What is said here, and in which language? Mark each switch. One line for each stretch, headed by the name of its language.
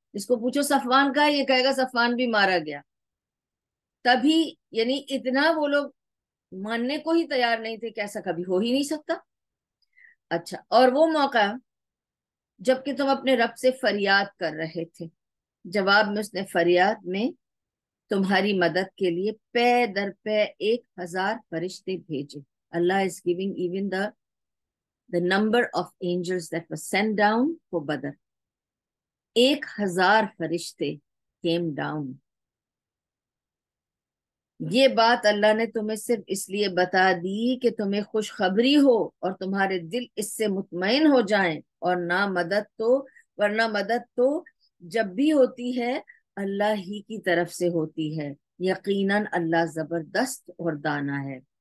Urdu: اس کو پوچھو صفوان کا ہے، یہ کہے گا صفوان بھی مارا گیا. تبھی یعنی اتنا وہ لوگ ماننے کو ہی تیار نہیں تھے کہ ایسا کبھی ہو ہی نہیں سکتا. اچھا، اور وہ موقع جب کہ تم اپنے رب سے فریاد کر رہے تھے، جواب میں اس نے فریاد میں تمہاری مدد کے لیے پے در پے 1000 فرشتے بھیجے.
English: Allah is giving even the number of angels that were sent down for Badr. 1000 فرشتے came down.
Urdu: یہ بات اللہ نے تمہیں صرف اس لیے بتا دی کہ تمہیں خوشخبری ہو اور تمہارے دل اس سے مطمئن ہو جائیں. اور نہ مدد تو ورنہ مدد تو جب بھی ہوتی ہے اللہ ہی کی طرف سے ہوتی ہے، یقیناً اللہ زبردست اور دانا ہے.